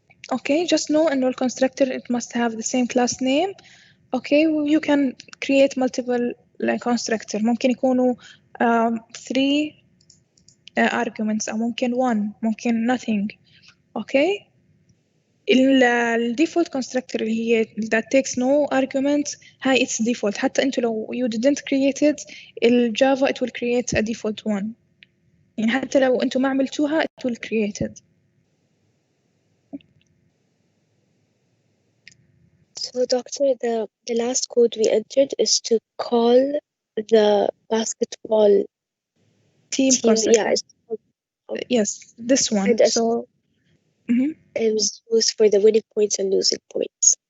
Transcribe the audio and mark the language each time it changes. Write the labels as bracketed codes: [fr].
[en] Okay, just know in your constructor it must have the same class name. Okay, you can create multiple constructor. [ar] ممكن يكونوا 3 arguments أو ممكن 1 ممكن [en] nothing. Okay, default constructor [ar] اللي هي [en] that takes no argument, [ar] هاي [en] it's default. [ar] حتى انتوا لو [en] you didn't create it, Java it will create a default one. [ar] يعني حتى لو انتوا ما عملتوها [en] it will create it. So, doctor, the last code we entered is to call the basketball team constructor. Yeah, yes, this one. And So it was used for the winning points and losing points.